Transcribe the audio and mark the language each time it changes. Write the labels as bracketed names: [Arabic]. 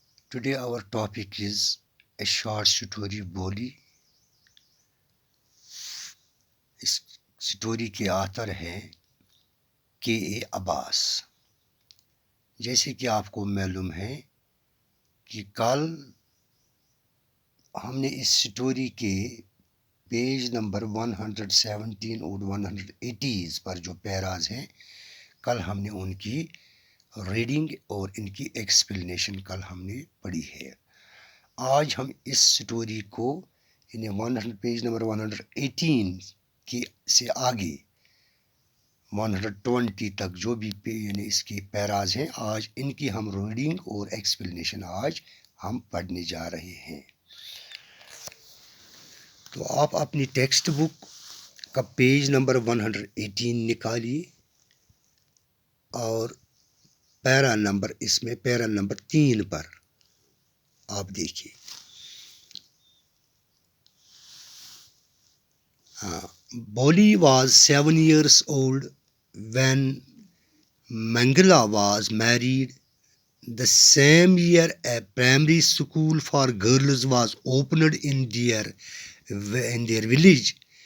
[English] Today our topic is a short story Boli. [Urdu] اس story کے author ہیں کے اے عباس. جیسے کہ آپ کو معلوم ہے کہ کل ہم نے اس سٹوری کے پیج نمبر 117 اور 180 پر جو پیراز ہیں کل ہم نے ان کی ریڈنگ اور ان کی ایکسپلینیشن کل ہم نے پڑھی ہے. آج ہم اس سٹوری کو پیج نمبر 118 کی سے آگے 120 تک جو بھی اس کے پیراز ہیں آج ان کی ہم ریڈنگ اور ایکسپلینیشن آج ہم پڑھنے جا رہے ہیں. تو آپ اپنی ٹیکسٹ بک کا پیج نمبر 118 نکالیے اور پیرا نمبر 3 پر آپ دیکھیے. [English] Boli was 7 years old when Mangala was married. The same year a primary school for girls was opened in their village.